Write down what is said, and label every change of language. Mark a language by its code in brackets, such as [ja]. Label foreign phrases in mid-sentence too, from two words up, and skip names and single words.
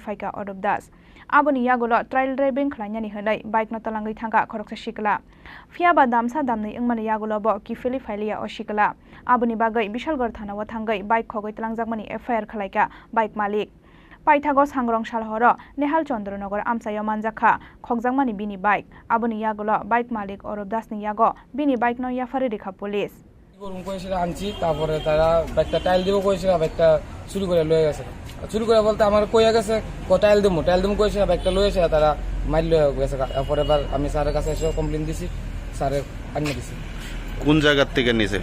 [trp] faika Orobdas Aboni yagulo [en] trial driving [trp] khlainani hanai bike no talangai thangka khoroksa Shikala Fiaba damsa damni ingmani yagulo bo kifeli failia o Shikala Aboni bagai Bishalgor thanawa thangai bike khogoi talangjakmani FIR khlaika bike malik Paithago Sangrong Salhoro Nehal Chandranagor Amsayo manjakha khokjangmani bini bike aboni yagulo bike malik Orobdas ni yago bini bike no yafari rekha police [bn] গরম কইছিল আনছি তারপরে তারা বাইকটা টাইল দিব কইছিল বাইকটা চুরি করে লয়ে গেছে চুরি করে বলতে আমার কইয়া গেছে টাইল দিমু কইছিল বাইকটা লয়ে এসে তারা মাইল লয়ে গেছে তারপরে এবার আমি স্যারের কাছে এসে কমপ্লেইন দিছি স্যারে আনিয়ে দিছি কোন জায়গা থেকে নিছে